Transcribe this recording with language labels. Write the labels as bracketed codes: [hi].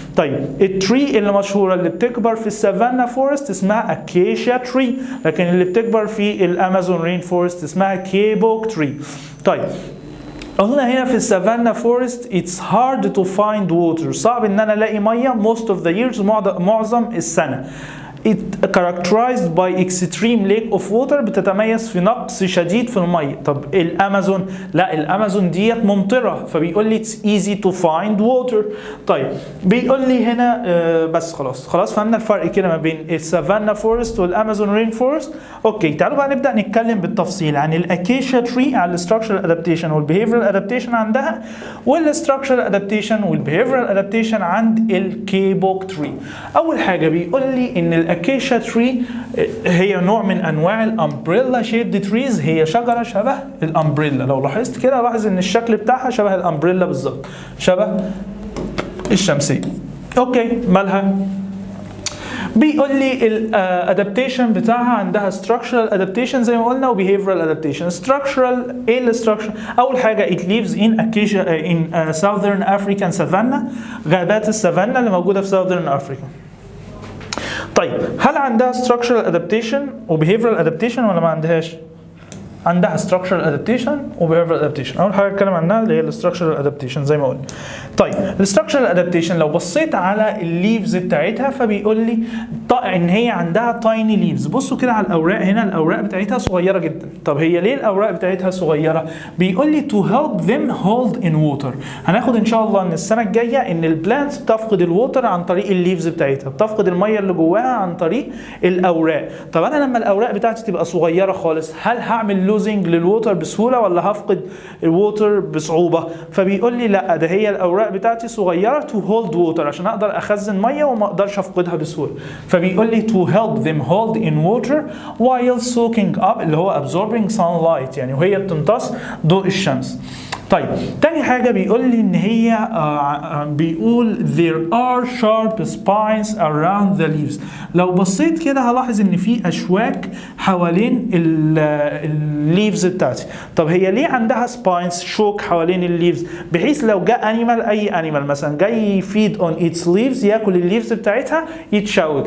[ar] طيب التري اللي مشهورة اللي بتكبر في السافانا فورست اسمها اكيشيا تري، لكن اللي بتكبر في الامازون رين فورست اسمها كيبوك تري. طيب قلنا هنا في السافانا فورست [en] it's hard to find water، [ar] صعب ان انا الاقي ميه [en] most of the years، [ar] معظم السنه. [en] It characterized by extreme lack of water، [ar] بتتميز في نقص شديد في المية. طب الأمازون؟ لا، الأمازون ديت ممطرة، فبيقول لي [en] it's easy to find water. [ar] طيب بيقول لي هنا بس خلاص فهمنا الفرق كده ما بين السافانا فورست والأمازون رين فورست. اوكي، تعالوا بقى نبدأ نتكلم بالتفصيل عن الأكيشيا تري، عن الستراكشرال ادابتيشن والبيهيفيرال ادابتيشن عندها، والستراكشرال ادابتيشن والبيهيفيرال ادابتيشن عند الكيبوك تري. أول حاجة بيقول لي إن اكيشيا تري هي نوع من انواع الامبريلا شيبد تريز، هي شجره شبه الامبريلا. لو لاحظت كده لاحظ ان الشكل بتاعها شبه الامبريلا بالظبط، شبه الشمسيه. اوكي، مالها؟ بيقول لي الادابتيشن بتاعها عندها structural adaptation زي ما قلنا وbehavioral adaptation. [en] structural [ar] ايه الستراكشر؟ اول حاجه [en] it lives in acacia in southern African savanna، [ar] غابات السافانا اللي موجوده في [en] southern Africa. [ar] طيب هل عندها structural adaptation و behavioral adaptation ولا ما عندهاش؟ عندها structural adaptation و behavioral adaptation. اول حاجه اتكلم عنها اللي هي structural adaptation زي ما قلنا. طيب structural adaptation لو بصيت على الليفز بتاعتها فبيقول لي ان هي عندها tiny leaves. بصوا كده على الاوراق هنا، الاوراق بتاعتها صغيره جدا. طب هي ليه الاوراق بتاعتها صغيره؟ بيقول لي [en] to help them hold in water. [ar] هناخد ان شاء الله ان السنه الجايه ان البلانتس بتفقد الووتر عن طريق الليفز بتاعتها، بتفقد الميه اللي جواها عن طريق الاوراق. طب انا لما الاوراق بتاعتي تبقى صغيره خالص، هل هعمل لوزنج للووتر بسهوله ولا هفقد الووتر بصعوبه؟ فبيقول لي لا، ده هي الاوراق بتاعتي صغيره [en] to hold water [ar] عشان اقدر اخزن ميه وما اقدرش افقدها بسهوله. [en] فبيقول لي to help them hold in water while soaking up [ar] اللي هو [en] absorbing sunlight [ar] يعني وهي بتمتص ضوء الشمس. طيب تاني حاجة بيقول لي إن هي بيقول [en] there are sharp spines around the leaves. [ar] لو بصيت كده هلاحظ إن في أشواك حوالين الليفز بتاعتي. طب هي ليه عندها spines شوك حوالين الليفز؟ بحيث لو جاء أي أنيمال مثلا جاي [en] feed on its leaves [ar] ياكل الليفز بتاعتها يتشوك.